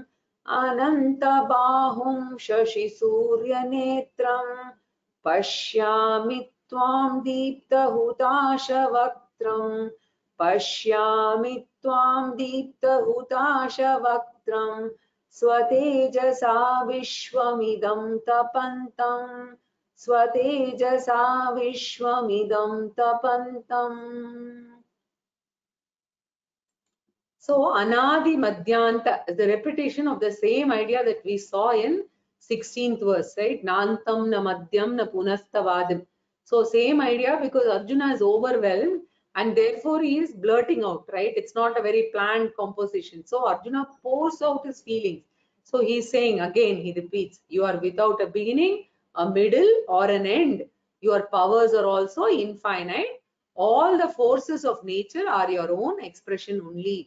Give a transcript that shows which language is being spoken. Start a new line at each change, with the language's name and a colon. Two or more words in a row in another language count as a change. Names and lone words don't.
Sanskrit: अनन्तबाहुं शशि सूर्य नेत्रं पश्यामि त्वां दीप्त हुताश वक्त्रं पश्यामि त्वां दीप्त हुताश वक्त्रं स्वतेजसा विश्वमिदं तपन्तं स्वतेजसा विश्वमिदं तपन्तं.
English: So
Sanskrit: अनादि मध्यन्त
English: is the repetition of the same idea that we saw in 16th verse, right?
Sanskrit: नान्तं न मध्यं न पुनस्तवादिं.
English: So same idea, because Arjuna is overwhelmed and therefore he is blurting out, right? It's not a very planned composition. So Arjuna pours out his feelings. So he is saying again, he repeats, you are without a beginning, a middle or an end. Your powers are also infinite. All the forces of nature are your own expression only.